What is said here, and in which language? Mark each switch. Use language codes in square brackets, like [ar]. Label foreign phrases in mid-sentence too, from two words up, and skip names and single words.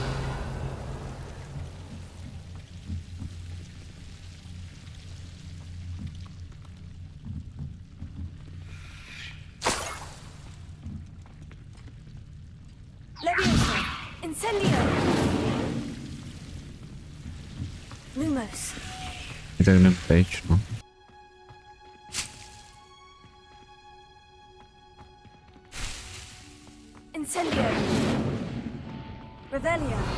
[cs] Levioso. Incendio. Lumos. Je tak jdem pryč, no. Incendio. Revelio.